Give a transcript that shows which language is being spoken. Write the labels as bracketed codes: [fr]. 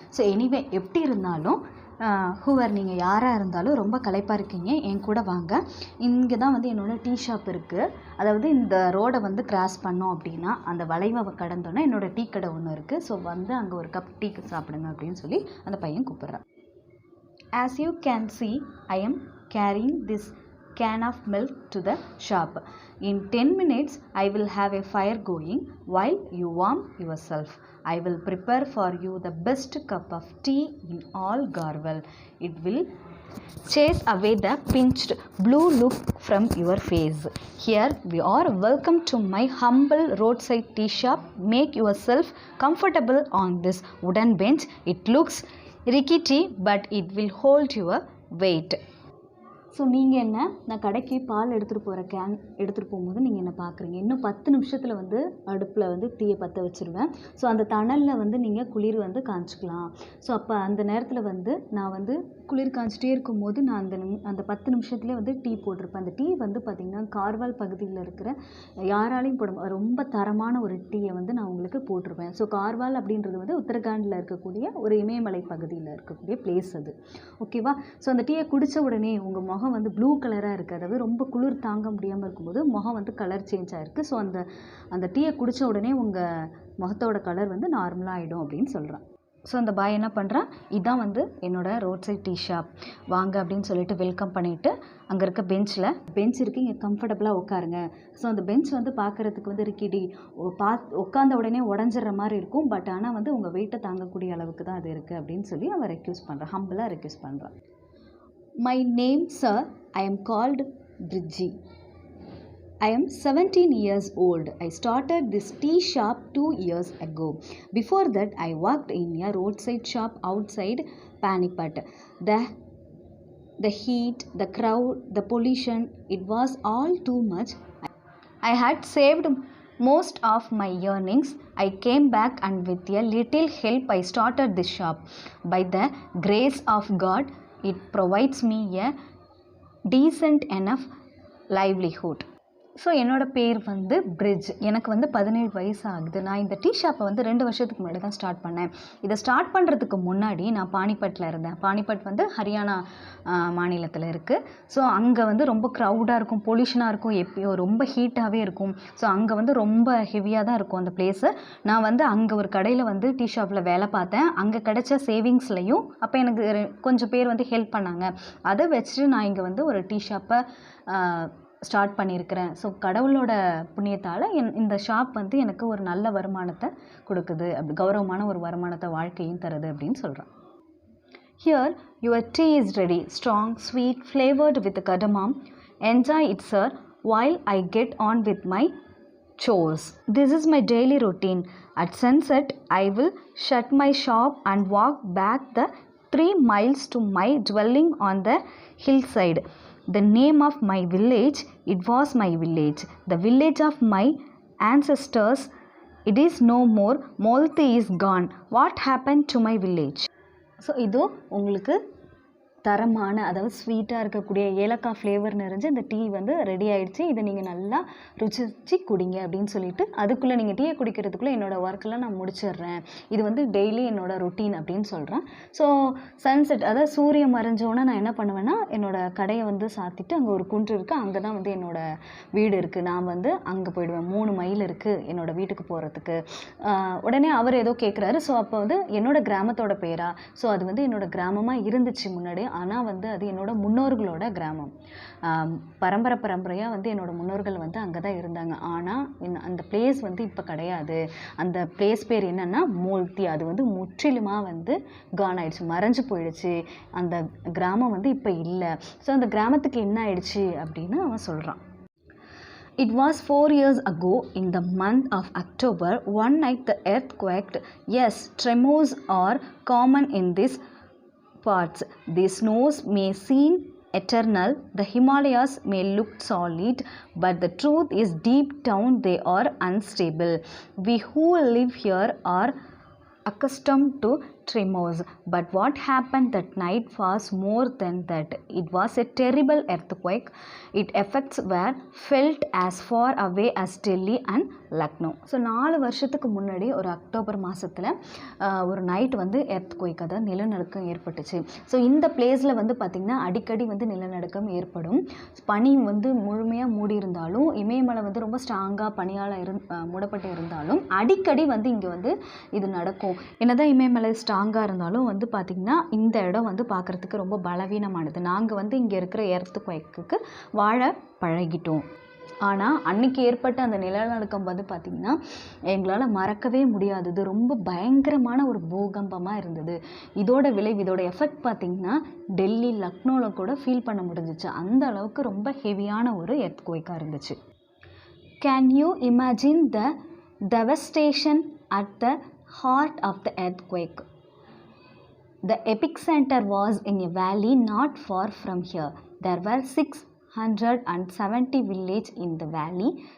[ta] So anyway எப்படி இருந்தாலும் whoever நீங்கள் யாராக இருந்தாலும் ரொம்ப களைப்பாக இருக்கீங்க, என் கூட வாங்க. இங்கே தான் வந்து என்னோடய டீ ஷாப் இருக்குது. அதாவது இந்த ரோடை வந்து கிராஸ் பண்ணோம் அப்படின்னா அந்த வளைவை கடந்தோன்னா என்னோடய டீ கடை ஒன்று இருக்குது. ஸோ வந்து அங்கே ஒரு கப் டீ சாப்பிடுங்க அப்படின்னு சொல்லி அந்த பையன் கூப்பிட்றான். [en] As you can see, I am carrying this can of milk to the shop. In 10 minutes, I will have a fire going while you warm yourself. I will prepare for you the best cup of tea in all Garwell. It will chase away the pinched blue look from your face. Here we are. Welcome to my humble roadside tea shop. Make yourself comfortable on this wooden bench. It looks rickety, but it will hold your weight. [ta] So நீங்கள் என்ன, நான் கடைக்கு பால் எடுத்துகிட்டு போகிற can எடுத்துகிட்டு போகும்போது நீங்கள் என்ன பார்க்குறீங்க. இன்னும் 10 நிமிஷத்தில் வந்து அடுப்பில் வந்து தீயை பற்ற வச்சுருவேன். ஸோ அந்த தணலில் வந்து நீங்கள் குளிர் வந்து காய்ச்சிக்கலாம். ஸோ அப்போ அந்த நேரத்தில் வந்து நான் வந்து குளிர் காய்ச்சிட்டே இருக்கும்போது நான் அந்த 10 நிமிஷத்துலேயே வந்து டீ போட்டிருப்பேன். அந்த டீ வந்து பார்த்திங்கன்னா கார்வால் பகுதியில் இருக்கிற யாராலையும் ரொம்ப தரமான ஒரு டீயை வந்து நான் உங்களுக்கு போட்டிருப்பேன். ஸோ கார்வால் அப்படின்றது வந்து உத்தரகாண்டில் இருக்கக்கூடிய ஒரு இமயமலை பகுதியில் இருக்கக்கூடிய பிளேஸ் அது. ஓகேவா. ஸோ அந்த டீயை குடித்த உடனே உங்கள் முகம் வந்து ப்ளூ கலராக இருக்குது. அதாவது ரொம்ப குளிர் தாங்க முடியாமல் இருக்கும்போது முகம் வந்து கலர் சேஞ்ச் ஆகிருக்கு. ஸோ அந்த டீயை குடித்த உடனே உங்கள் முகத்தோட கலர் வந்து நார்மலாக ஆகிடும் அப்படின்னு சொல்கிறேன். ஸோ அந்த பாய் என்ன பண்ணுறான், இதான் வந்து என்னோடய ரோட் சைட் டீ ஷாப், வாங்க அப்படின்னு சொல்லிட்டு வெல்கம் பண்ணிவிட்டு அங்கே இருக்க பெஞ்ச் இருக்குது, இங்கே கம்ஃபர்டபுளாக உட்காருங்க. ஸோ அந்த பெஞ்ச் வந்து பார்க்குறதுக்கு வந்து ரிக்கிடி உட்காந்த உடனே உடஞ்சிட்ற மாதிரி இருக்கும். பட் ஆனால் வந்து உங்கள் வெயிட்டை தாங்கக்கூடிய அளவுக்கு தான் அது இருக்குது அப்படின்னு சொல்லி அவன் ரெக்யூஸ் பண்ணுறான், ஹம்பிளாக ரெக்யூஸ் பண்ணுறான். [en] My name, sir, I am called Bridgie. I am 17 years old. I started this tea shop 2 years ago. Before that, I worked in a roadside shop outside Panipat. The heat, the crowd, the pollution, it was all too much. I had saved most of my earnings. I came back and with a little help I started this shop. By the grace of God, it provides me a decent enough livelihood. [ta] So என்னோடய பேர் வந்து bridge. எனக்கு வந்து 17 வயசு ஆகுது. நான் இந்த tea ஷாப்பை வந்து 2 வருஷத்துக்கு முன்னாடி தான் ஸ்டார்ட் பண்ணேன். இதை ஸ்டார்ட் பண்ணுறதுக்கு முன்னாடி நான் பானிபட்டில் இருந்தேன். பானிபட் வந்து ஹரியானா மாநிலத்தில் இருக்குது. ஸோ அங்கே வந்து ரொம்ப க்ரௌடாக இருக்கும், பொல்யூஷனாக இருக்கும், எப்பயோ ரொம்ப ஹீட்டாகவே இருக்கும். ஸோ அங்கே வந்து ரொம்ப ஹெவியாக தான் இருக்கும் அந்த பிளேஸு. நான் வந்து அங்கே ஒரு கடையில் வந்து டீ ஷாப்பில் வேலை பார்த்தேன். அங்கே கிடைச்ச சேவிங்ஸ்லையும் அப்போ எனக்கு கொஞ்சம் பேர் வந்து ஹெல்ப் பண்ணாங்க. அதை வச்சுட்டு நான் இங்கே வந்து ஒரு டீ ஷாப்பை ஸ்டார்ட் பண்ணியிருக்கிறேன். ஸோ கடவுளோட புண்ணியத்தால் இந்த ஷாப் வந்து எனக்கு ஒரு நல்ல வருமானத்தை கொடுக்குது, அப்படி கௌரவமான ஒரு வருமானத்தை வாழ்க்கையும் தருது அப்படின்னு சொல்கிறேன். [en] Here your tea is ready, strong, sweet, flavored with cardamom. Enjoy it, sir, while I get on with my chores. This is my daily routine. At sunset, I will shut my shop and walk back the 3 miles to my dwelling on the hillside. The name of my village, it was my village. The village of my ancestors, it is no more. Molti is gone. What happened to my village? [ta] So இதோ உங்களுக்கு தரமான, அதாவது ஸ்வீட்டாக இருக்கக்கூடிய ஏலக்காய் flavour நிறைஞ்ச இந்த tea வந்து ரெடி ஆகிடுச்சு. இதை நீங்கள் நல்லா ருசிச்சு குடிங்க அப்படின்னு சொல்லிட்டு அதுக்குள்ளே நீங்கள் டீயை குடிக்கிறதுக்குள்ளே என்னோடய ஒர்க்கெல்லாம் நான் முடிச்சிடுறேன். இது வந்து டெய்லி என்னோடய ரொட்டீன் அப்படின்னு சொல்கிறேன். ஸோ சன்செட், அதாவது சூரியன் மறைஞ்சோன்னே நான் என்ன பண்ணுவேன்னா என்னோடய கடையை வந்து சாத்திட்டு அங்கே ஒரு குன்று இருக்குது, அங்கே தான் வந்து என்னோடய வீடு இருக்குது. நான் வந்து அங்கே போயிடுவேன். 3 மைல் இருக்குது என்னோடய வீட்டுக்கு போகிறதுக்கு. உடனே அவர் ஏதோ கேட்குறாரு. ஸோ அப்போ வந்து என்னோடய கிராமத்தோட பேரா? ஸோ அது வந்து என்னோடய கிராமமாக இருந்துச்சு முன்னாடி. ஆனால் வந்து அது என்னோட முன்னோர்களோட கிராமம். பரம்பரையாக வந்து என்னோடய முன்னோர்கள் வந்து அங்கே தான் இருந்தாங்க. ஆனால் அந்த பிளேஸ் வந்து இப்போ கிடையாது. அந்த பிளேஸ் பேர் என்னென்னா மோல்த்தி. அது வந்து முற்றிலுமாக வந்து கான் ஆயிடுச்சு, மறைஞ்சு போயிடுச்சு. அந்த கிராமம் வந்து இப்போ இல்லை. ஸோ அந்த கிராமத்துக்கு என்ன ஆயிடுச்சு அப்படின்னு அவன் சொல்கிறான். [en] It was 4 years ago in the month of October. One night the earth quaked. Yes, tremors are common in this parts. The snows may seem eternal, the Himalayas may look solid, but the truth is deep down they are unstable. We who live here are accustomed to tremors, but what happened that night was more than that. It was a terrible earthquake. Its effects were felt as far away as Delhi and Lucknow. [ta] So 4 வருஷத்துக்கு முன்னாடி ஒரு October மாதத்தில் ஒரு night வந்து earthquake, அதாவது நிலநடுக்கம் ஏற்பட்டுச்சு. So இந்த பிளேஸில் வந்து பார்த்திங்கன்னா அடிக்கடி வந்து நிலநடுக்கம் ஏற்படும். பனி வந்து முழுமையாக மூடி இருந்தாலும், இமயமலை வந்து ரொம்ப ஸ்ட்ராங்காக பனியால் மூடப்பட்டு இருந்தாலும் அடிக்கடி வந்து இங்கே வந்து இது நடக்கும். என்னதான் இமயமலை ஸ்ட்ராங்காக இருந்தாலும் வந்து பார்த்திங்கன்னா இந்த இடம் வந்து பார்க்குறதுக்கு ரொம்ப பலவீனமானது. நாங்கள் வந்து இங்கே இருக்கிற எர்த்குவேக்குக்கு வாழ பழகிட்டோம். ஆனால் அன்றைக்கி ஏற்பட்ட அந்த நிலநடுக்கம் வந்து பார்த்திங்கன்னா எங்களால் மறக்கவே முடியாதது. ரொம்ப பயங்கரமான ஒரு பூகம்பமாக இருந்தது. இதோட விளைவு, இதோட எஃபெக்ட் பார்த்திங்கன்னா டெல்லி, லக்னோவில் கூட ஃபீல் பண்ண முடிஞ்சிச்சு. அந்த அளவுக்கு ரொம்ப ஹெவியான ஒரு எர்த்குவேக்காக இருந்துச்சு. [en] Can you imagine the devastation at the heart of the earthquake? The epicenter was in a valley not far from here. There were 670 villages in the valley.